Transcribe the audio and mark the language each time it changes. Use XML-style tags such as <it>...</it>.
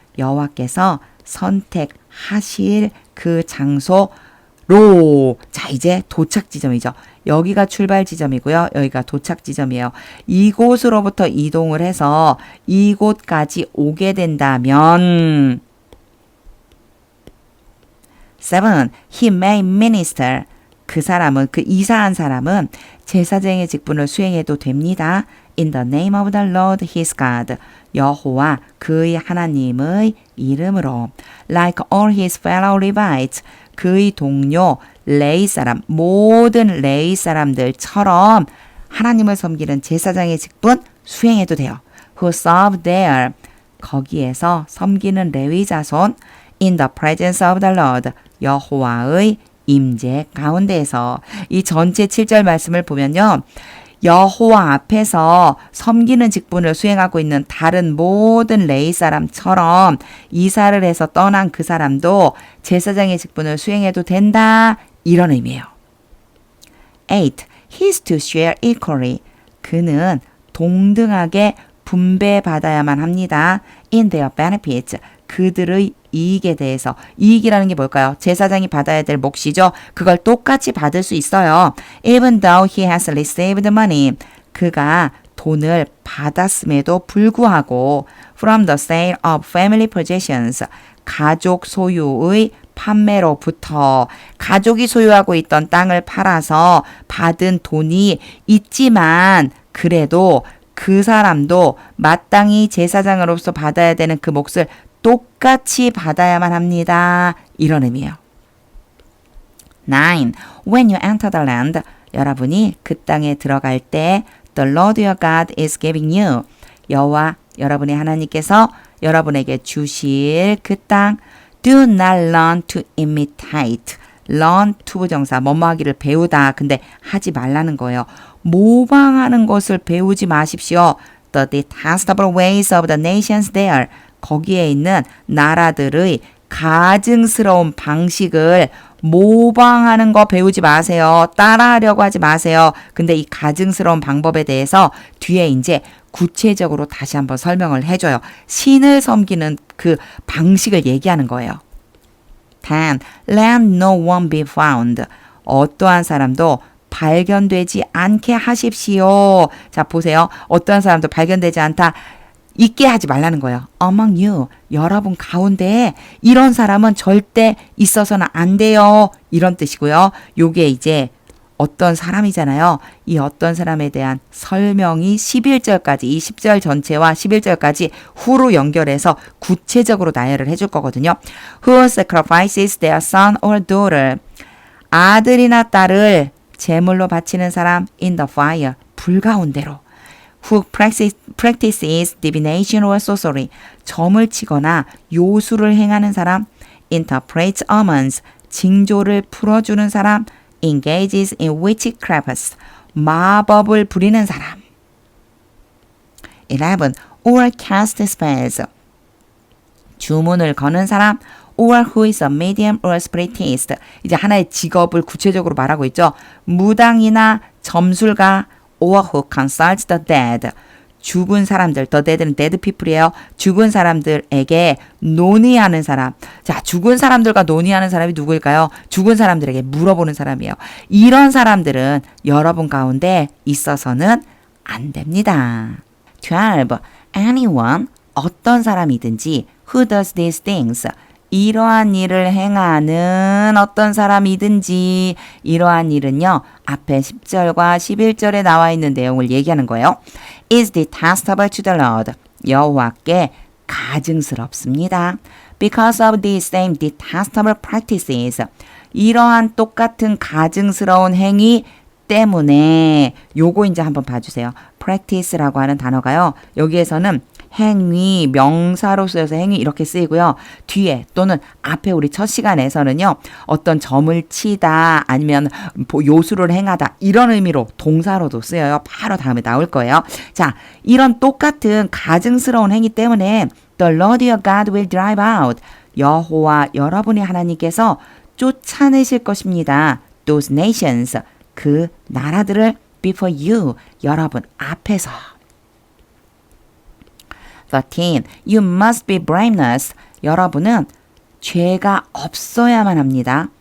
<ko>여호와께서 선택하실 그 장소로. 자, 이제 도착 지점이죠. 여기가 출발 지점이고요. 여기가 도착 지점이에요. 이곳으로부터 이동을 해서 이곳까지 오게 된다면</ko> <en>7. He may minister.</en> <ko>그 사람은, 그 이사한 사람은 제사장의 직분을 수행해도 됩니다.</ko> <en>In the name of the Lord his God.</en> <ko>여호와 그의 하나님의 이름으로.</ko> <en>Like all his fellow Levites.</en> <ko>그의 동료 레위 사람, 모든 레위 사람들처럼 하나님을 섬기는 제사장의 직분 수행해도 돼요.</ko> <en>Who serve there.</en> <ko>거기에서 섬기는 레위 자손.</ko> <en>In the presence of the Lord.</en> <ko>여호와의 임재 가운데에서. 이 전체 7절 말씀을 보면요. 여호와 앞에서 섬기는 직분을 수행하고 있는 다른 모든 레위 사람처럼 이사를 해서 떠난 그 사람도 제사장의 직분을 수행해도 된다. 이런 의미예요. 8.</ko> <en>He is to share equally.</en> <ko>그는 동등하게 분배받아야만 합니다.</ko> <en>In their benefits.</en> <ko>그들의 이익에 대해서. 이익이라는 게 뭘까요? 제사장이 받아야 될 몫이죠. 그걸 똑같이 받을 수 있어요.</ko> <en>Even though he has received money.</en> <ko>그가 돈을 받았음에도 불구하고</ko> <en>from the sale of family possessions.</en> <ko>가족 소유의 판매로부터 가족이 소유하고 있던 땅을 팔아서 받은 돈이 있지만 그래도 그 사람도 마땅히 제사장으로서 받아야 되는 그 몫을 똑같이 받아야만 합니다. 이런 의미예요. 9.</ko> <en>When you enter the land,</en> <ko>여러분이 그 땅에 들어갈 때</ko> <en>the Lord your God is giving you,</en> <ko>여호와 여러분의 하나님께서 여러분에게 주실 그 땅,</ko> <en>do not learn to imitate.</en> <ko>learn to 부정사, 뭐뭐 하기를 배우다. 근데 하지 말라는 거예요. 모방하는 것을 배우지 마십시오.</ko> <en>The detestable ways of the nations there.</en> <ko>거기에 있는 나라들의 가증스러운 방식을 모방하는 거 배우지 마세요. 따라하려고 하지 마세요. 근데 이 가증스러운 방법에 대해서 뒤에 이제 구체적으로 다시 한번 설명을 해줘요. 신을 섬기는 그 방식을 얘기하는 거예요.</ko> <en>10. Let no one be found.</en> <ko>어떠한 사람도 발견되지 않게 하십시오. 자, 보세요. 어떠한 사람도 발견되지 않다. 있게 하지 말라는 거예요.</ko> <en>Among you,</en> <ko>여러분 가운데 이런 사람은 절대 있어서는 안 돼요. 이런 뜻이고요. 요게 이제 어떤 사람이잖아요. 이 어떤 사람에 대한 설명이 11절까지, 이 10절 전체와 11절까지 후로 연결해서 구체적으로 나열을 해줄 거거든요.</ko> <en>Who sacrifices their son or daughter.</en> <ko>아들이나 딸을 제물로 바치는 사람</ko> <en>in the fire.</en> <ko>불 가운데로.</ko> <en>Who practices divination or sorcery.</en> <ko>점을 치거나 요술을 행하는 사람.</ko> <en>Interprets omens.</en> <ko>징조를 풀어주는 사람.</ko> <en>Engages in witchcraft.</en> <ko>마법을 부리는 사람. 11.</ko> <en>Or cast spells.</en> <ko>주문을 거는 사람.</ko> <en>Or who is a medium or spiritist.</en> <ko>이제 하나의 직업을 구체적으로 말하고 있죠. 무당이나 점술가.</ko> <en>Or who consults the dead.</en> <ko>죽은 사람들, the dead는</ko> <en>dead people</en> <ko>이에요. 죽은 사람들에게 논의하는 사람. 자, 죽은 사람들과 논의하는 사람이 누구일까요? 죽은 사람들에게 물어보는 사람이에요. 이런 사람들은 여러분 가운데 있어서는 안 됩니다. 12.</ko> <en>Anyone,</en> <ko>어떤 사람이든지</ko> <en>who does these things.</en> <ko>이러한 일을 행하는 어떤 사람이든지. 이러한 일은요, 앞에 10절과 11절에 나와 있는 내용을 얘기하는 거예요.</ko> <en>is detestable to the Lord.</en> <ko>여호와께 가증스럽습니다.</ko> <en>Because of these same detestable practices.</en> <ko>이러한 똑같은 가증스러운 행위 때문에. 요거 이제 한번 봐주세요. practice라고 하는 단어가요, 여기에서는 행위, 명사로 쓰여서 행위 이렇게 쓰이고요. 뒤에 또는 앞에 우리 첫 시간에서는요, 어떤 점을 치다 아니면 요술을 행하다 이런 의미로 동사로도 쓰여요. 바로 다음에 나올 거예요. 자, 이런 똑같은 가증스러운 행위 때문에</ko> <en>The Lord your God will drive out.</en> <ko>여호와 여러분의 하나님께서 쫓아내실 것입니다.</ko> <en>Those nations.</en> <ko>그 나라들을</ko> <en>before you.</en> <ko>여러분 앞에서.</ko> <en>13. You must be blameless.</en> <ko>여러분은 죄가 없어야만 합니다.</ko>